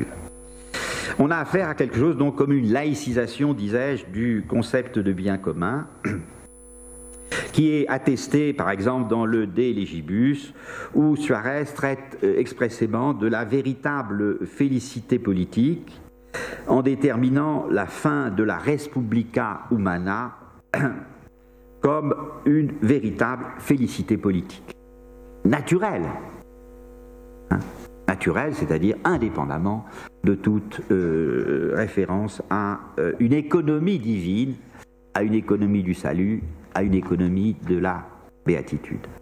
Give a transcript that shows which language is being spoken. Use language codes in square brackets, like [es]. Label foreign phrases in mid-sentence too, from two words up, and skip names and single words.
[fr] On a affaire à quelque chose donc comme une laïcisation, disais-je, du concept de bien commun, qui est attesté par exemple dans le De Legibus, où Suarez traite expressément de la véritable félicité politique en déterminant la fin de la [la] res publica humana [fr] comme une véritable félicité politique. Naturelle. Hein, naturelle, c'est-à-dire indépendamment de toute référence à une économie divine, à une économie du salut, à une économie de la béatitude.